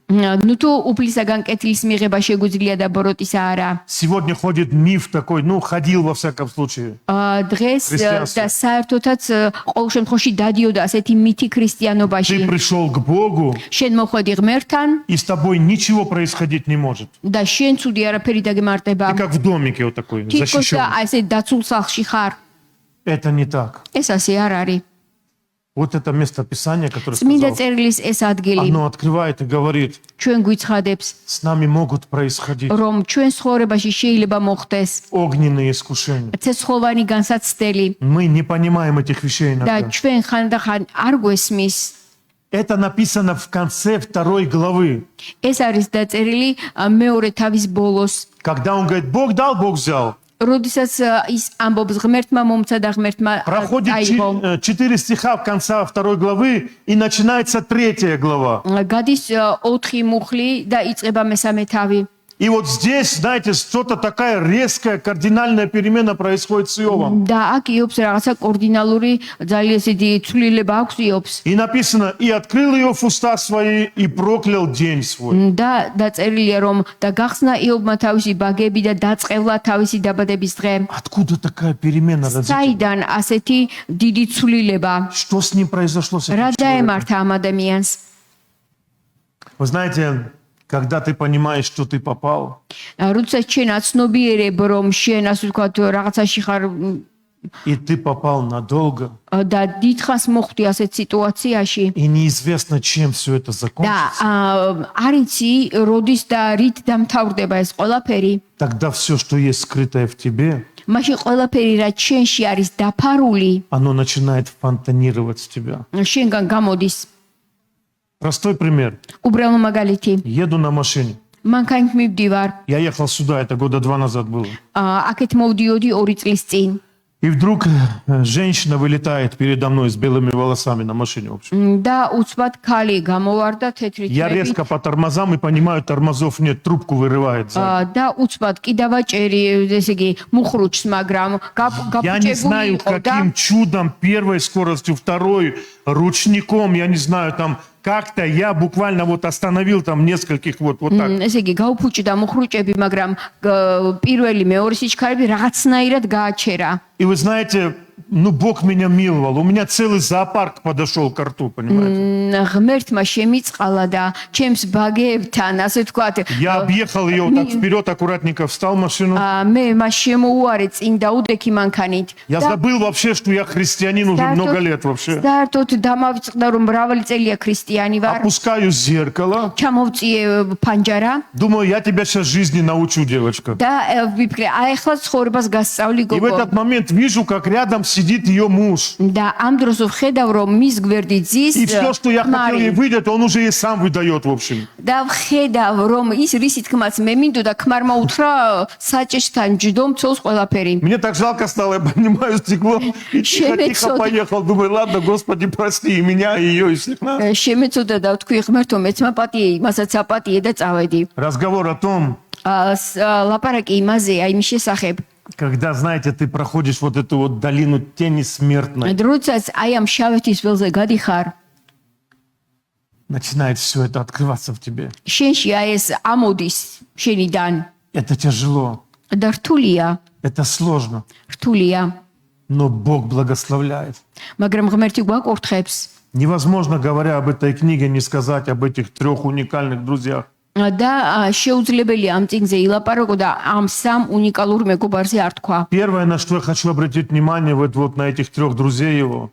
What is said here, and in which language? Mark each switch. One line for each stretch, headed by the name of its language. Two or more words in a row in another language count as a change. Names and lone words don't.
Georgian: ნუ თუ უფლისაგან კეთილის მიღება შეგვიძლია და ბოროტისა არა.
Russian: Сегодня ходит миф такой, ходил во всяком случае.
Georgian: დღეს
Russian: Христианство.
Georgian: და საერთოდაც ყოველ შემთხვევაში დადიოდა ასეთი მითი ქრისტიანობაში.
Russian: Ты пришел к Богу,
Georgian: შენ მოხვედი ღმერთთან
Russian: и с тобой ничего происходить не может.
Georgian: და შენ ცუდი арაფერი დაგემართება.
Russian: Ты как в домике вот такой,
Georgian: თითქოს
Russian: защищен.
Georgian: და ასე დაცულ სახლში ხარ.
Russian: Это не так.
Georgian: ეს ასე არ არის.
Russian: Вот это место Писания, которое
Georgian: წმინდა
Russian: сказал,
Georgian: წერილის ეს ადგილი
Russian: оно открывает и говорит,
Georgian: ჩვენ გვიცხადებს,
Russian: с нами могут происходить
Georgian: რომ ჩვენ ცხოვრებაში შეიძლება მოხდეს
Russian: огненные искушения.
Georgian: ცეცხლოვანი განსაცდელი
Russian: Мы не понимаем этих вещей
Georgian: და
Russian: иногда.
Georgian: ჩვენ ხანდახან არ გვესმის.
Russian: Это написано в конце 2 главы.
Georgian: ეს არის დაწერილი მეორე თავის ბოლოს.
Russian: Когда он говорит, Бог дал, Бог взял.
Georgian: როდესაც ის ამბობს ღმერთმა მომცა და ღმერთმა
Russian: Проходит
Georgian: აიღო.
Russian: 4 стиха в конце 2 главы, и начинается 3 глава.
Georgian: გადის 4 მუხლი და იწყება მესამე თავი.
Russian: И вот здесь, знаете, что-то такая резкая, кардинальная перемена происходит с Иовом.
Georgian: და აქ იობს რაღაცა კორდინალური ძალიან ისეთი ცვლილება აქვს იობს.
Russian: И написано, и открыл Иов уста свои, и проклял день свой.
Georgian: და დაწერილია რომ და гахсна იობმა თავისი ბაგები და დაწყევლა თავისი დაბადების დღე.
Russian: Откуда такая перемена разительная?
Georgian: საიდან ასეთი დიდი ცვლილება?
Russian: Что с ним произошло с этим
Georgian: რა
Russian: человеком?
Georgian: დაემართა ამ ადამიანს?
Russian: Вы знаете, когда ты понимаешь, что ты попал,
Georgian: როდესაც შენ აცნობიერებ რომ შენ ასე ვთქვათ რაღაცაში ხარ
Russian: и ты попал надолго,
Georgian: და დიდხანს მოხვდი ასეთ სიტუაციაში
Russian: и неизвестно, чем все это
Georgian: და
Russian: закончится,
Georgian: არ იცი როდის და რით დამთავრდება ეს ყველაფერი,
Russian: тогда все, что есть скрытое в тебе,
Georgian: მაშინ ყველაფერი რაც შენში არის დაფარული
Russian: оно начинает фонтанировать с тебя.
Georgian: შენგან გამოდის.
Russian: Простой пример.
Georgian: უბრალო მაგალითი,
Russian: Еду на машине.
Georgian: მანქანით მივდივარ,
Russian: Я ехал сюда, это года 2 назад было.
Georgian: აქეთ მოვდიოდი 2 წლის წინ.
Russian: И вдруг женщина вылетает передо мной с белыми волосами на машине. В общем.
Georgian: და უცბად ქალი გამოვარდა თეთრი
Russian: Я
Georgian: თმებით
Russian: резко по тормозам и понимаю, тормозов нет, трубку вырывает. сзади.
Georgian: და უცბად კიდავაჭერი, ესე იგი, მუხრუჩს, მაგრამ
Russian: Я не
Georgian: გაფუჭებული
Russian: знаю,
Georgian: იყო და
Russian: каким чудом, первой скоростью, второй, ручником, я не знаю, там, как-то я буквально вот остановил там нескольких вот так.
Georgian: ესე იგი გაუფუჭდა მუხრუჭები, მაგრამ პირველი მეორე სიჩქარები რაღაცნაირად გააჩერა.
Russian: И вы знаете, ну, Бог меня миловал. У меня целый зоопарк подошел к рту, понимаете?
Georgian: ღმერთმა შემიწყალა და ჩემს ბაგეებთან, ასე ვთქვათ,
Russian: Я объехал ее вот так вперед, аккуратненько встал в машину.
Georgian: მე მას შემოუარე წინ და უდექი მანქანით.
Russian: Я забыл вообще, что я христианин уже много лет вообще.
Georgian: საერთოდ დამავიწყდა რომ მრავალი წელია ქრისტიანი ვარ.
Russian: Опускаю зеркало.
Georgian: ჩამოვწიე ფანჯარა
Russian: Думаю, я тебя сейчас жизни научу, девочка.
Georgian: და ვიფიქრე, აი ახლა ცხოვრებას გასწავლი
Russian: И в
Georgian: გოგო.
Russian: этот момент вижу, как рядом сидит ее муж.
Georgian: და ამ დროს ვხედავ რომ მის გვერდით ზის
Russian: И все, что я хотел ей
Georgian: ქმარი.
Russian: выдать, он уже и сам выдает, в общем.
Georgian: და ვხედავ რომ ის რისი თქმაც მე მინდოდა ქმარმა უთხრა საჭეშთან ჯდომ ცოლს ყველაფერი.
Russian: Мне так жалко стало, я поднимаю стекло и тихо поехал. Думаю, ладно, Господи, прости и меня, и ее, и всех нас.
Georgian: შემეწოდა და ვთქვი ღმერთო მეც მაპატიე, იმასაც აპატიე და წავედი.
Russian: Разговор о том,
Georgian: ლაპარაკი იმაზე, აი მის შესახებ.
Russian: когда, знаете, ты проходишь вот эту вот долину тени смертной,
Georgian: როდესაც აი ამ შავეთის ველზე გადიხარ,
Russian: начинает все это открываться в тебе.
Georgian: შენში აი ეს ამოდის შენიდან
Russian: Это тяжело,
Georgian: და რთულია,
Russian: это сложно,
Georgian: რთულია,
Russian: но Бог благословляет.
Georgian: მაგრამ ღმერთი გვაკურთხებს.
Russian: Невозможно, говоря об этой книге, не сказать об этих 3 уникальных друзьях.
Georgian: და შეუძლებელია ამ წიგნზე ილაპარაკო და ამ სამ უნიკალურ მეგობარზე არ თქვა.
Russian: Первое, на что я хочу обратить внимание, вот на этих 3 друзей его.